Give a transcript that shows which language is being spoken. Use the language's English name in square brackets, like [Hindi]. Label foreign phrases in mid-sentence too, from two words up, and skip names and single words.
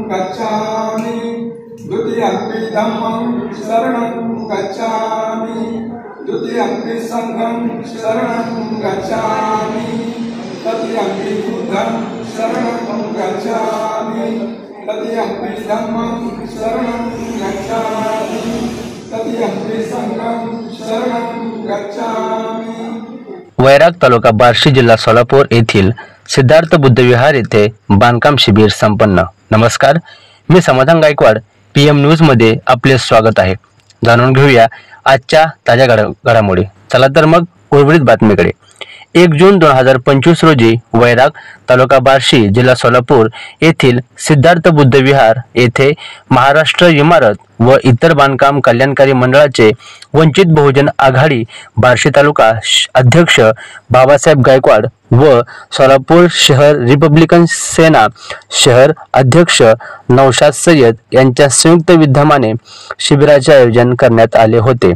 [Pali] गच्छामि द्वितीयंपि धम्मं शरणं गच्छामि द्वितीयंपि संघं शरणं गच्छामि तृतीयंपि बुद्धं शरणं गच्छामि तृतीयंपि धम्मं शरणं गच्छामि तृतीयंपि संघं शरणं गच्छामि। [Marathi] वैराग तालुका बार्शी जिल्हा सोलापूर येथील सिद्धार्थ बुद्ध विहार येथे बांधकाम शिबिर संपन्न। नमस्कार, मी समाधान गायकवाड, PM न्यूज मध्ये आपले स्वागत आहे। जाणून घेऊया आजच्या ताज्या घडामोडी। चला तर मग उर्वरित बातमीकडे। 1 जून 2025 रोजी वैराग तालुका बार्शी जिल्हा सोलापूर येथील सिद्धार्थ बुद्ध विहार येथे महाराष्ट्र इमारत व इतर बांधकाम कल्याणकारी मंडळाचे वंचित बहुजन आघाडी बार्शी तालुका अध्यक्ष बाबासाहेब गायकवाड व सोलापूर शहर रिपब्लिकन सेना शहर अध्यक्ष नौशाद सय्यद यांच्या संयुक्त विद्यमाने शिबिराचे आयोजन करण्यात आले होते।